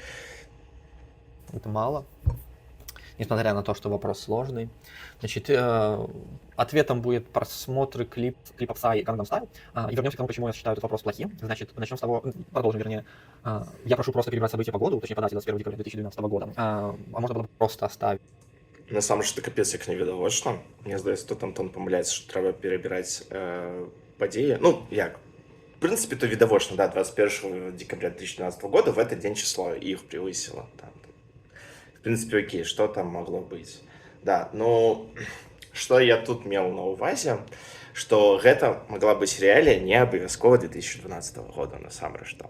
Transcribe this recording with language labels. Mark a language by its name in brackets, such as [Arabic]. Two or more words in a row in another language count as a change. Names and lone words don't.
[Russian] Это мало, несмотря на то, что вопрос сложный. Значит, ответом будет просмотр клипа Пса и Gangnam Style. И вернемся к тому, почему я считаю этот вопрос плохим. Значит, начнем с того, продолжим, вернее. Я прошу просто перебрать события по году, точнее, по дате 21 декабря 2012 года. А можно было бы просто оставить. [Belarusian] Насамрэч, это капец як невідавочна. Мне здаецца, тут Антон памыляецца, што трэба перабіраць падзеі. Ну, як? [Russian] В принципе, то видовочно, да, 21 декабря 2012 года в этот день число их превысило. Там. В принципе, окей, что там могло быть? Да, ну, что я тут имел [Belarusian] на увазе, [Russian] что это могла быть реалия [Ukrainian] не обовязково [Russian] 2012 года, на самом деле.